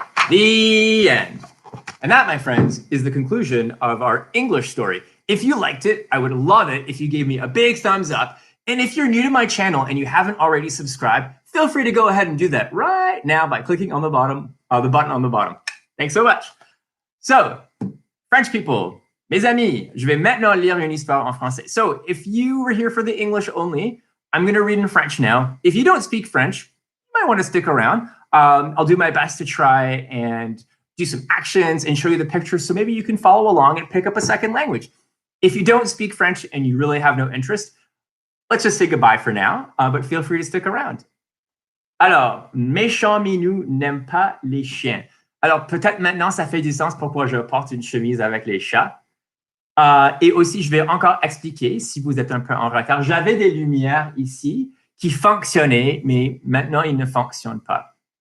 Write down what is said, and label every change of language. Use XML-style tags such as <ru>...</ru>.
<en>The end. And that, my friends, is the conclusion of our English story. If you liked it, I would love it if you gave me a big thumbs up. And if you're new to my channel and you haven't already subscribed, feel free to go ahead and do that right now by clicking on the bottom, the button on the bottom. Thanks so much. So, French people,</en> <fr>mes amis, je vais maintenant lire une histoire en français.</fr> <en>So, if you were here for the English only, I'm going to read in French now. If you don't speak French, you might want to stick around. I'll do my best to try and do some actions and show you the pictures so maybe you can follow along and pick up a second language. If you don't speak French and you really have no interest, let's just say goodbye for now, but feel free to stick around.</en> <fr>Alors, Méchant Minou n'aime pas les chiens. Alors, peut-être maintenant, ça fait du sens pourquoi je porte une chemise avec les chats. Et aussi, je vais encore expliquer, si vous êtes un peu en retard, j'avais des lumières ici qui fonctionnaient, mais maintenant, ils ne fonctionnent pas.</fr>